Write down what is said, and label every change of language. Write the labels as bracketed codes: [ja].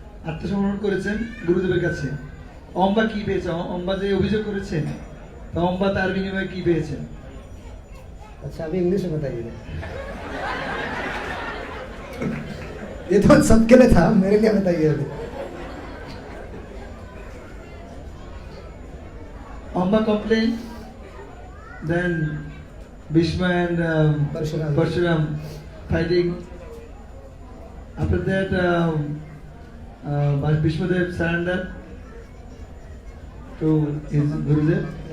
[bn] আত্মসমর্পণ করেছেন গুরুদেবের কাছে, অম্বা কি পেয়েছে? অম্বা যে অভিযোগ করেছেন, তো অম্বা তার বিনিময়ে কি পেয়েছেন? [hi] अच्छा अभी इंग्लिश में बताइए। ये तो सबके लिए था, मेरे लिए बताइए अभी। [en] Amba complained, then Bhishma and Parshuram fighting. After that, Bhishmadev surrendered to his Gurudev.